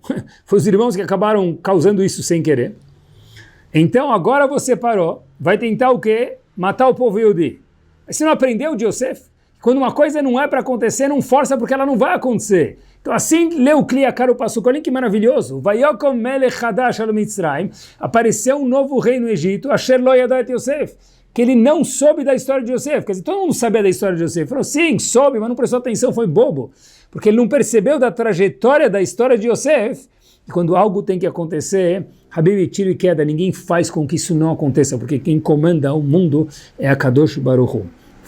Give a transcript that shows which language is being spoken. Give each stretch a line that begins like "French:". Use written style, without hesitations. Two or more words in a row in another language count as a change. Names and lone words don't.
Portuguese: Foi os irmãos que acabaram causando isso sem querer. Então agora você parou, vai tentar o quê? Matar o povo Yehudi. Mas você não aprendeu de Yosef? Quando uma coisa não é para acontecer, não força porque ela não vai acontecer. Então assim leu o Kli Yakar o passuco, olha que maravilhoso.
Hebrew: ויקם מלך חדש על מצרים,
Portuguese: apareceu um novo rei no Egito,
Hebrew: אשר לא ידע את יוסף,
Portuguese: que ele não soube da história de Yosef. Quer dizer, todo mundo sabia da história de Yosef. Falou, sim, soube, mas não prestou atenção, foi bobo. Porque ele não percebeu da trajetória da história de Yosef. E quando algo tem que acontecer, Habib, tiro e queda, ninguém faz com que isso não aconteça, porque quem comanda o mundo é a Kadosh Baruch Hu.